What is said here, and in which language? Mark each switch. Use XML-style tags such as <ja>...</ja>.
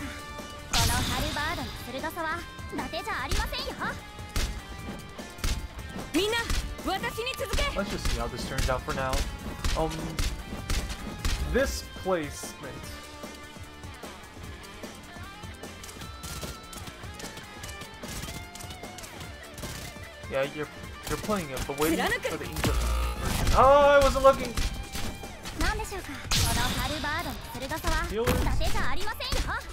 <ja>このハルバードの鋭さは伊達じゃありませんよ。みんな、私に続け。</ja> <en>Let's just see how this turns out for now. This placement. Yeah, you're playing it, but waiting for the English version. Oh, I wasn't looking.</en> <ja>なんでしょうか。このハルバードの鋭さは伊達じゃありませんよ。</ja>